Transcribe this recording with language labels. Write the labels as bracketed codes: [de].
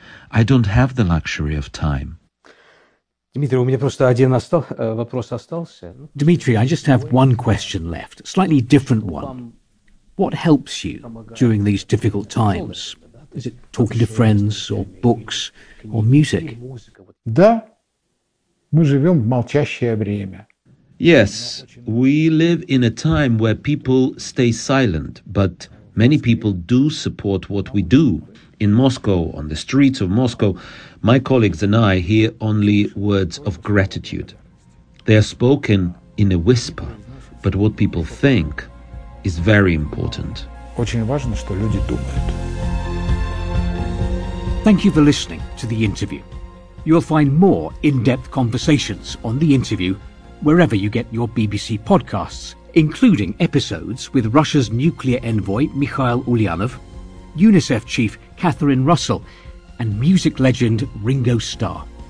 [en] I don't have the luxury of time. Dmitry, I just have one question left, slightly different one. What helps you during these difficult times? Is it talking to friends or books or music? [ru] Да, мы живем в молчащее время. [en] Yes, we live in a time where people stay silent, but many people do support what we do. In Moscow, on the streets of Moscow, my colleagues and I hear only words of gratitude. They are spoken in a whisper, but what people think is very important. [ru] Очень важно, что люди думают. [en] Thank you for listening to The Interview. You'll find more in-depth conversations on The Interview wherever you get your BBC podcasts, including episodes with Russia's nuclear envoy Mikhail Ulyanov, UNICEF chief Catherine Russell, and music legend Ringo Starr.